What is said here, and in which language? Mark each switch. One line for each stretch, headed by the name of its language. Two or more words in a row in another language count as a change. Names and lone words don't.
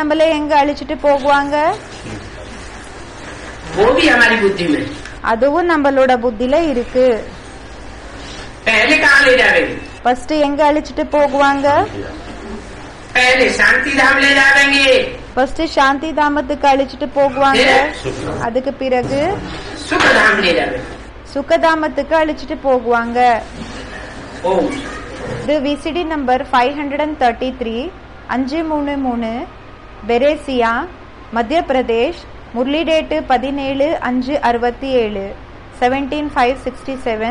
Tamil: அப்பா நம்மள எங்க அழிச்சிட்டு போகுவாங்க?
Hindi: वो भी हमारी बुद्धि में।
Tamil: அதுவும் நம்மளோட புத்தில இருக்கு.
Hindi: पहले कहाँ ले जाएंगे?
Tamil: ஃபர்ஸ்ட் எங்க அழைச்சிட்டு போகுவாங்க?
Hindi: पहले शांति धाम ले जाएंगे।
Tamil: ஃபர்ஸ்ட் சாந்தி தாமத்துக்கு அழைச்சிட்டு போகுவாங்க. அதுக்கு பிறகு
Hindi: सुख धाम ले जाएंगे।
Tamil: சுகதாமத்துக்கு அழைச்சிட்டு போகுவாங்க.
Hindi: ओम
Tamil: இது
English: VCD number
Tamil: 533 533 பெரேசியா மத்திய பிரதேஷ். முரளி டேட்டு 17/5/67 17/5/67.